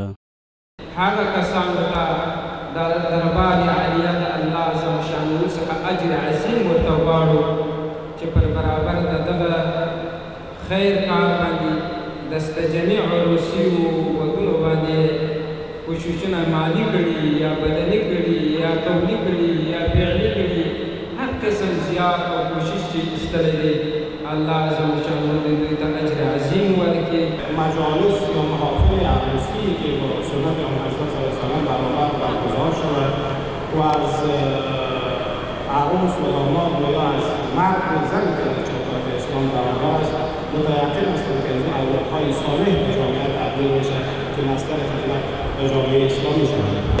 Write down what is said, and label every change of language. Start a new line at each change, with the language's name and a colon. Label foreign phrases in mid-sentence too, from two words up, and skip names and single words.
Pashto: هغه کسانو ته د دربار عالیه د
Arabic: الله عز وجل
Pashto: څخه اجر عظیم ورته غواړو چې پر برابر د دغه خیر کار باندې د جميع روسیو وګړو باندې کوششونه مالي کړي یا بدني کړي یا تولیدي کړي یا فعلي کړي، هر قسم زیار او کوشش چې ایستلی دی،
Arabic: الله عز وجل
Pashto: دوی ته اجر عظیم ورکړي.
Persian: مجالس یا محافل عروسی که با سنت حضرت
Arabic: صلی الله علیه وسلم
Persian: برابر برگزار شود و از عروس و داماد و یا از مرد و زنی که در چوکات اسلام برابر است، متیقن هستم که از این اولادهای صالح به جامعه تبدیل میشه که مصدر خدمت به جامعه اسلامی شود.